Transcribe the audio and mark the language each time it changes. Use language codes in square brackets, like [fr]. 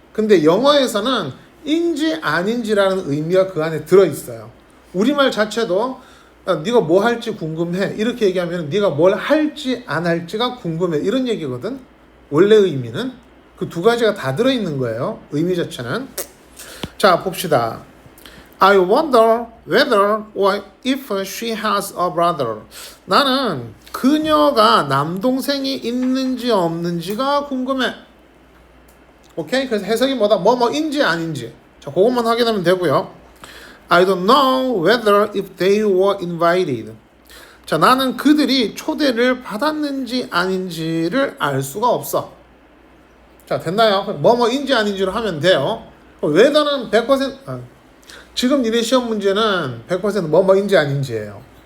[ko] 근데 영어에서는 인지 아닌지라는 의미가 그 안에 들어있어요. 우리말 자체도 네가 뭐 할지 궁금해 이렇게 얘기하면 네가 뭘 할지 안 할지가 궁금해 이런 얘기거든. 원래 의미는 그 두 가지가 다 들어있는 거예요. 의미 자체는. 자, 봅시다. [en] I wonder whether or if she has a brother. [ko] 나는 그녀가 남동생이 있는지 없는지가 궁금해. 오케이? 그래서 해석이 뭐다? 뭐뭐인지 아닌지. 자, 그것만 확인하면 되고요. [en] I don't know whether if they were invited. [ko] 자, 나는 그들이 초대를 받았는지 아닌지를 알 수가 없어. 자, 됐나요? 뭐뭐인지 아닌지로 하면 돼요. whether는 100% 지금 니네 시험 문제는 100% 뭐뭐인지 아닌지예요.